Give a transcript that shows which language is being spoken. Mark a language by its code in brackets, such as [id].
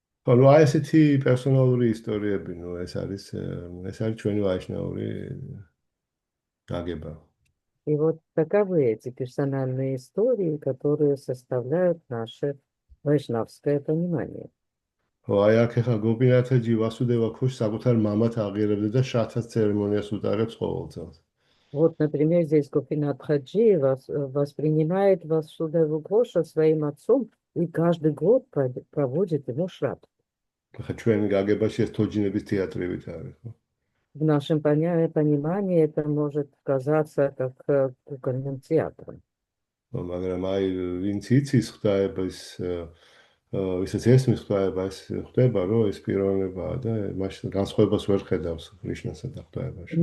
[ka] ანუ აი ესეთი პერსონალური ისტორიები, ნუ ეს არის ჩვენი ვაიშნაური გაგება. [ru] И вот таковы эти персональные истории, которые составляют наше вайшнавское понимание. [ka] ხო, აი აქ ახლა გოპინათაჯი ვასუდევა ქოშ საკუთარ მამათ აღიარებდა და შათას ცერემონიას უტარებს ყოველწელს. [ru] Вот, например, здесь Гопинат Хаджи воспринимает Васудеву Гоша своим отцом и каждый год проводит ему шрат. [ka] ახლა ჩვენ გაგებაში ეს თოჯინების თეატრივით არის, ხო? [ru] В нашем понимании это может казаться как кукольным театром. [ka] მაგრამ აი ვინც იცის ღვთაებას, ვისაც ესმის ღვთაებას, ხვდება რომ ეს პიროვნებაა და მაშინ განსხვავებას ვერ ხედავს კრიშნასა და ღვთაებაში.